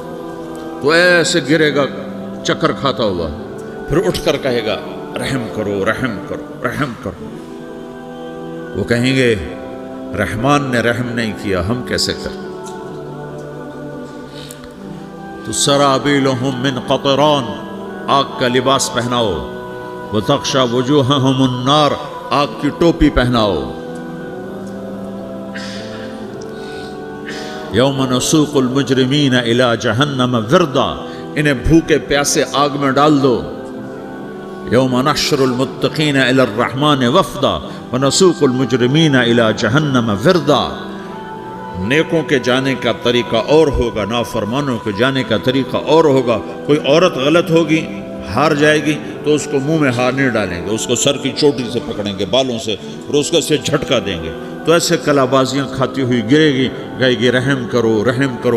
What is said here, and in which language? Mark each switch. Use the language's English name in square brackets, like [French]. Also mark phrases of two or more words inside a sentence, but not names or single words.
[Hindi] तो ऐसे गिरेगा चक्कर खाता हुआ, फिर उठकर कहेगा रहम करो, रहम करो, रहम करो। वो कहेंगे रहमान ने रहम नहीं किया, हम कैसे करें। तो [Arabic] سرابيلهم من قطران, [Hindi] आग का लिबास पहनाओ। [Arabic] وتغشى وجوههم النار, [Hindi] आग की टोपी पहनाओ। [Arabic] يوم نسوق المجرمين إلى جهنم وردا, [Hindi] इन्हें भूखे प्यासे आग में डाल दो। [Arabic] يوم نحشر المتقين إلى الرحمن وفدا ونسوق المجرمين إلى جهنم وردا. [Hindi] नेकों के जाने का तरीका और होगा, नाफरमानों के जाने का तरीका और होगा। कोई औरत गलत होगी, हार जाएगी, तो उसको मुंह में हार नहीं डालेंगे, उसको सर की चोटी से पकड़ेंगे, बालों से, और उसको से झटका देंगे। तो ऐसे कलाबाजियाँ खाती हुई गिरेगी, कहेगी रहम करो, रहम करो।